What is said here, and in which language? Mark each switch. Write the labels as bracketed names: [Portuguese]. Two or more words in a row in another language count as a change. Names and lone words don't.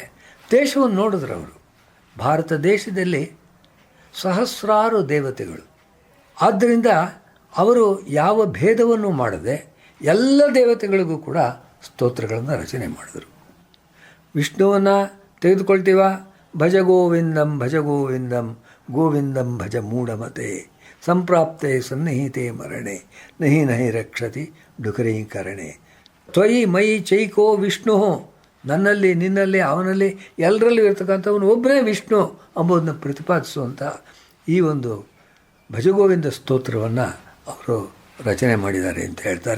[Kannada] ದೇಶವನ್ನು ನೋಡಿದ್ರು ಅವರು. ಭಾರತ ದೇಶದಲ್ಲಿ ಸಹಸ್ರಾರು ದೇವತೆಗಳು. ಆದ್ದರಿಂದ ಅವರು ಯಾವ ಭೇದವನ್ನು ಮಾಡದೆ ಎಲ್ಲ ದೇವತೆಗಳಿಗೂ ಕೂಡ ಸ್ತೋತ್ರಗಳನ್ನು ರಚನೆ ಮಾಡಿದರು. ವಿಷ್ಣುವನ್ನು ತೆಗೆದುಕೊಳ್ತೀವ, [Sanskrit] ಭಜ ಗೋವಿಂದಂ ಭಜ ಗೋವಿಂದಂ ಗೋವಿಂದಂ ಭಜ ಮೂಢಮತೆ ಸಂಪ್ರಾಪ್ತೆ ಸನ್ನಿಹಿತೆ ಮರಣೆ ನಹಿ ನಹಿ ರಕ್ಷತಿ ಡುಕರೀಕರಣೆ ತ್ವಯಿ ಮೈ ಚೈಕೋ ವಿಷ್ಣು. [Kannada] ನನ್ನಲ್ಲಿ, ನಿನ್ನಲ್ಲಿ, ಅವನಲ್ಲಿ, ಎಲ್ಲರಲ್ಲೂ ಇರ್ತಕ್ಕಂಥವನು ಒಬ್ಬನೇ ವಿಷ್ಣು ಎಂಬುದನ್ನು ಪ್ರತಿಪಾದಿಸುವಂಥ ಈ ಒಂದು ಭಜಗೋವಿಂದ ಸ್ತೋತ್ರವನ್ನು ಅವರು ರಚನೆ ಮಾಡಿದ್ದಾರೆ ಅಂತ ಹೇಳ್ತಾರೆ.